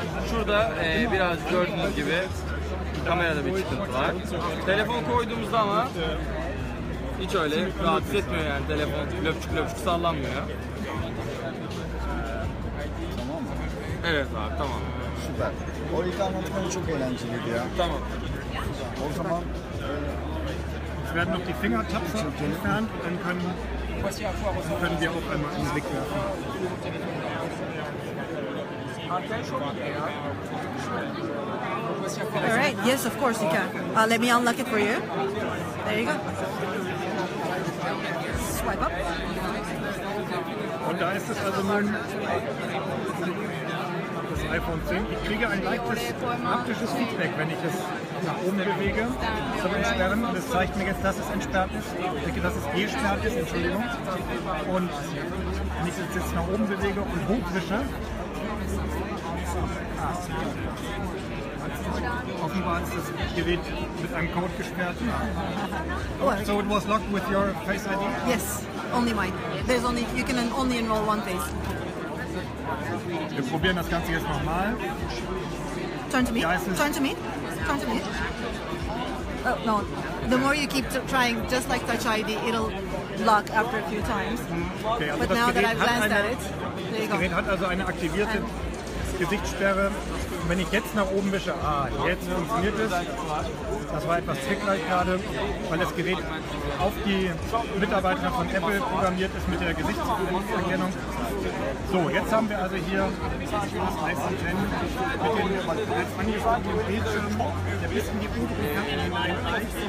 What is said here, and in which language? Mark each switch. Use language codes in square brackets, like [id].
[tr] Şurada biraz gördüğünüz gibi Kamerada bir çıkıntı var. Telefon koyduğumuzda ama hiç öyle rahatsız etmiyor yani, telefon löpçük löpçük sallanmıyor. Tamam mı? Evet abi, tamam. Süper. O ilk anlatmanı çok eğlenceliydi ya. Tamam. O zaman [de] Es werden noch die Fingertapfer entfernt, dann können wir auch einmal einen Blick werfen. [en] All right. Yes, of course you can. Let me unlock it for you. There you go. Swipe up. [de] Und da ist es also nun das iPhone 10. Ich kriege ein leichtes haptisches Feedback, wenn ich es nach oben bewege zum Entsperren. Und es zeigt mir jetzt, dass es entsperrt ist, dass es gesperrt ist, Entschuldigung. Und wenn ich es jetzt nach oben bewege und hochwische, offenbar ist das Gerät mit einem Code gesperrt. [en] So it was locked with your Face ID? Yes, only mine. You can only enroll one face. [de] Wir probieren das Ganze jetzt nochmal. [en] Turn to me. Turn to me. Turn to me. Oh no. The more you keep trying, just like Touch ID, it'll lock after a few times. [de] Okay, also [en] But now that I've glanced at it, there you go. [de] Gerät hat also eine aktivierte Gesichtssperre. Und wenn ich jetzt nach oben wische, jetzt funktioniert es. Das war etwas trickreich gerade, weil das Gerät auf die Mitarbeiter von Apple programmiert ist mit der Gesichtserkennung. So, jetzt haben wir also hier das iPhone 10 mit dem angesprochenen Bildschirm, der bis in die oberen Kanten hineinreicht.